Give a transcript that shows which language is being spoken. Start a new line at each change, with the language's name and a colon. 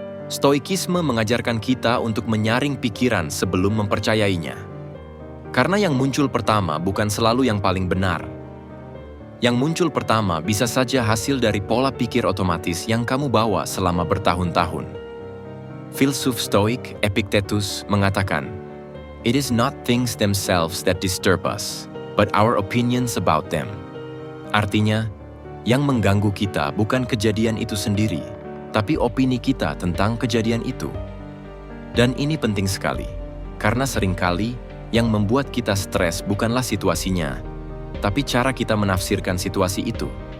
Indonesian: Stoikisme mengajarkan kita untuk menyaring pikiran sebelum mempercayainya. Karena yang muncul pertama bukan selalu yang paling benar. Yang muncul pertama bisa saja hasil dari pola pikir otomatis yang kamu bawa selama bertahun-tahun. Filsuf Stoik Epictetus mengatakan,
English: "It is not things themselves that disturb us, but our opinions about them."
Indonesian: Artinya, yang mengganggu kita bukan kejadian itu sendiri, tapi opini kita tentang kejadian itu. Dan ini penting sekali, karena seringkali yang membuat kita stres bukanlah situasinya, tapi cara kita menafsirkan situasi itu.